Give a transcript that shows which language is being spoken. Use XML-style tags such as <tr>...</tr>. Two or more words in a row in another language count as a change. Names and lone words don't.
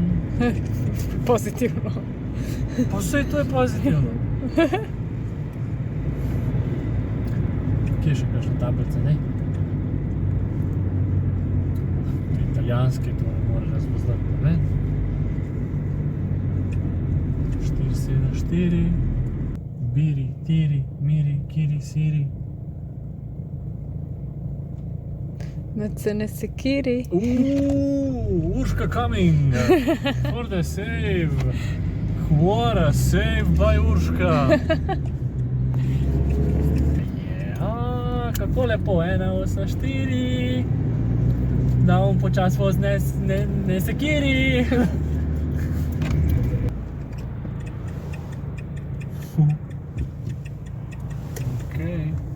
<sl>Pozitivno. Pa vse to je pozitivno. Kje je še kakšna tablica, ne? Italijanske to ne more razpoznati, ne? 474. Biri, tiri, miri, kiri, siri.</sl> <sr>Mecene sekiri.</sr> <en>Urška coming! For the save! What a save by Urška!</en> <sl>Ja, kako lepo, 184.</sl> <sr>Da on počas voz ne sekiri.</sr> <sl>Okej.</sl>